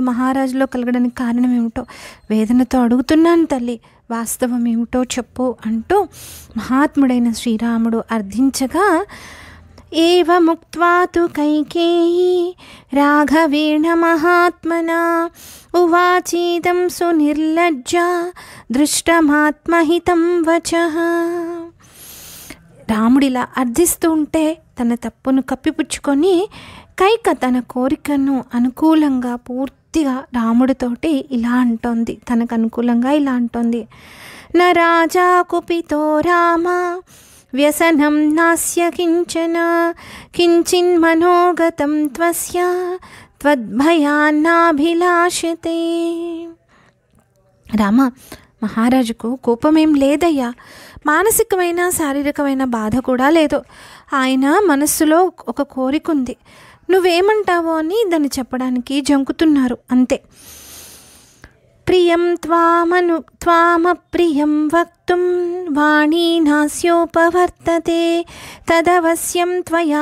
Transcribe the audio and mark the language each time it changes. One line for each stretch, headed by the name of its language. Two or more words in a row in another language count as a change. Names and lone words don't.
Telugu: మహారాజులో కలగడానికి కారణం ఏమిటో వేదనతో అడుగుతున్నాను తల్లి, వాస్తవం ఏమిటో చెప్పు అంటూ మహాత్ముడైన శ్రీరాముడు అర్థించగా,
Sanskrit: ఏవ ముక్త్వా తు కైకేయీ రాఘవేణ మహాత్మనా ఉవాచీదం సునిర్లజ్జా దృష్టమాత్మహితం వచః.
Telugu: రాముడిలా అర్థిస్తూ ఉంటే తన తప్పును కప్పిపుచ్చుకొని కైక తన కోరికను అనుకూలంగా పూర్తిగా రాముడితోటి ఇలా అంటోంది, తనకు అనుకూలంగా ఇలా అంటోంది.
Sanskrit: न राजा कुपितो राम व्यसनं नास्य किंचन किंचिन्मनोगतं त्वस्य त्वद्भयान्नाभिलाषते.
Telugu: రామ, మహారాజుకు కోపమేం లేదయ్యా, మానసికమైన శారీరకమైన బాధ కూడా లేదు. ఆయన మనస్సులో ఒక కోరిక ఉంది, నువ్వేమంటావో అని దాన్ని చెప్పడానికి జంకుతున్నారు అంతే.
Sanskrit: ప్రియం త్వామప్రియం వక్తుం వాణీ నాస్యోపవర్తతే తదవశ్యం త్వయా